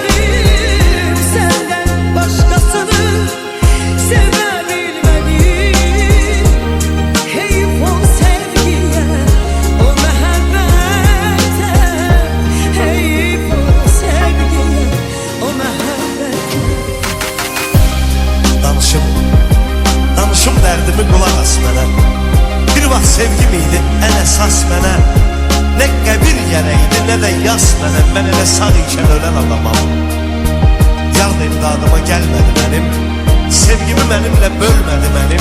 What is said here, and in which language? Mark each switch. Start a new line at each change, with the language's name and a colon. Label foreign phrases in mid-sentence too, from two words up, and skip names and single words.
Turkish: Senden başkasını sevebilmedim. Heyif o sevgiye, o mehabbete. Heyif o sevgiye, o mehabbete.
Azerbaijani: Danışım dərdimi qulaq as mənə. Bir vaxt sevgim idi ən əsas mənə. Nə qəbir yerə idi, nə də yas mənə. Mən elə sağ ikən ölən adamam. Yar da imdadıma gəlmədi mənim, sevgimi mənimlə bölmədi mənim.